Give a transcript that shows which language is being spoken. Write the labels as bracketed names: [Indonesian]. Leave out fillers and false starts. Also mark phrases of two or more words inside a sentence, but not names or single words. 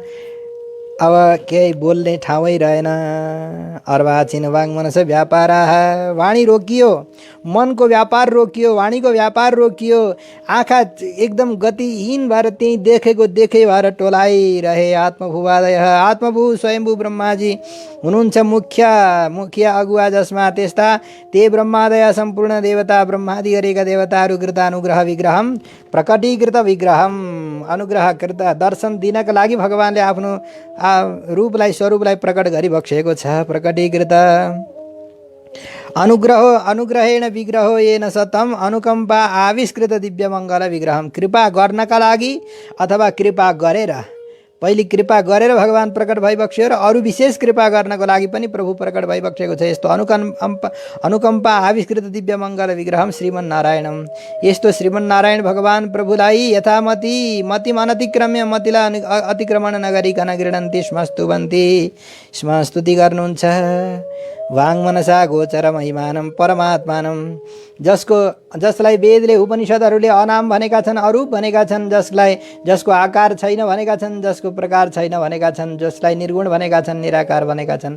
[Nepali] अब केही बोल्ने ठाउँै रहेन। [Sanskrit] अर्वाचीन वाङ मनस व्यापाराः [Nepali] वाणी रोकियो मनको व्यापार रोकियो वाणीको व्यापार रोकियो आँखा एकदम गतिहीन भएर त्यही देखेको देखे भएर टोलाइरहे। [Sanskrit] आत्मभुवादय आत्मभू [Nepali] स्वयम्भू ब्रह्माजी हुनुहुन्छ मुख्य अगुवा जसमा त्यस्ता ते ब्रह्मादय सम्पूर्ण देवता ब्रह्मादि गरेका देवताहरू [Sanskrit] कृतानुग्रह विग्रहम प्रकटीकृत विग्रहम अनुग्रहकृत [Nepali] दर्शन दिनका लागि भगवानले आफ्नो रूपलाई स्वरूपलाई प्रकट गरिबक्सेको छ। [Sanskrit] प्रकटीकृत अनुग्रहेण विग्रहो येन सतम अनुकम्पा आविष्कृत दिव्य मङ्गल विग्रहम। [Nepali] कृपा गर्नका लागि अथवा कृपा गरेर, पहिले कृपा गरेर भगवान प्रकट भइबक्स्यो र अरू विशेष कृपा गर्नको लागि पनि प्रभु प्रकट भइबक्सेको छ। [Sanskrit] यस्तो अनुकम्पा आविष्कृत दिव्य मङ्गल विग्रहम श्रीमन्नारायणम। [Nepali] यस्तो श्रीमन्नारायण भगवान प्रभुलाई [Sanskrit] यथामति मतिम अनतिक्रम्य, [Nepali] मतिलाई अतिक्रमण नगरिकन [Sanskrit] गृह्णन्ति स्म स्तुवन्ति स्म, [Nepali] स्तुति गर्नुहुन्छ। [Sanskrit] वाङ्मनसा गोचर महिमानम परमात्मानम, [Nepali] जसलाई वेदले उपनिषदहरूले अनाम भनेका छन्, अरूप भनेका छन्, जसको आकार छैन भनेका छन्, जसको प्रकार छैन भनेका छन्, जसलाई निर्गुण भनेका छन्, निराकार भनेका छन्।